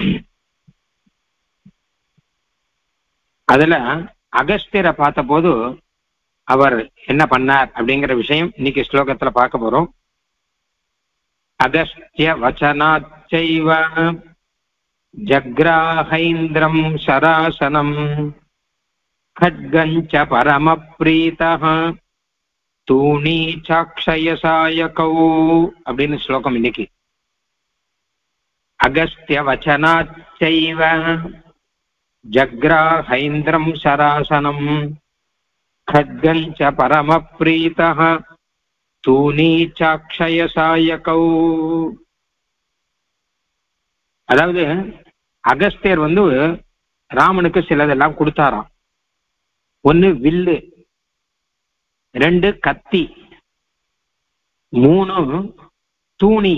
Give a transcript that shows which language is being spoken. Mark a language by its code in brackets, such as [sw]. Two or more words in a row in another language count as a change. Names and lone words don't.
[ta] அதுல அகஸ்தியரை பார்த்த போது அவர் என்ன பண்ணார் அப்படிங்கிற விஷயம் இன்னைக்கு ஸ்லோகத்துல பார்க்க போறோம். [sa] अगस्त्य वचनाच्चैव जग्राहैन्द्रं शरासनम् खड्गञ्च परमप्रीतः तूणीचाक्षयसायकौ [ta] அப்படின்னு ஸ்லோகம் இன்னைக்கு. [sa] अगस्त्य वचनाच्चैव जग्राहैन्द्रं शरासनम् खड्गञ्च परमप्रीतः तूणीचाक्षयसायकौ. [ta] அதாவது அகஸ்தியர் ராமனுக்கு சிலதெல்லாம் கொடுத்தாராம். 1 வில்லு, 2 கத்தி, 3 தூணி.